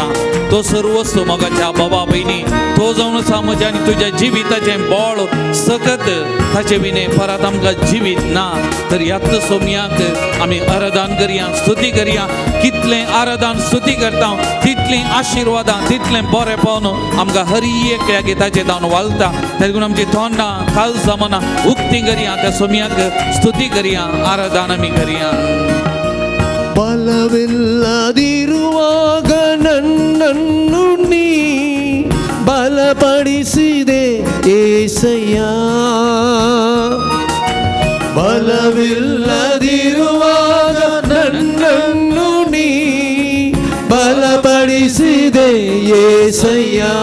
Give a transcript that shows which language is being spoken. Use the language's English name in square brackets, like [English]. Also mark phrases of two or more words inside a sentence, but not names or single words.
[Konkani] तो सर्वस्व मोगाच्या बाबा बहिणी तो जावन आसा म्हज्या आनी तुज्या जिविताचें बळ सकत ताचे विने परत आमकां जिवीत ना. तर ह्याच सोमयाक आमी आराधन करया, स्तुती करया. कितलें आराधन स्तुती करता तितलीं आशिर्वादां तितलें बरेंपण आमकां हर एक ह्या गिताचें जावन वालता. देखून आमची तोंडां काळजां मनां उक्ती करया, त्या सोमयाक ಸ್ತುತಿ ಕರಿಯ, ಆರಾಧನಾ ಕರಿಯ. [Kannada] ಬಲವಿಲ್ಲದಿರುವಾಗ ನನ್ನನ್ನು ನೀ ಬಲಪಡಿಸಿದೆ ಏಸಯ್ಯ. ಬಲವಿಲ್ಲದಿರುವಾಗ ನನ್ನನ್ನು ನೀ ಬಲಪಡಿಸಿದೆ ಏಸಯ್ಯ.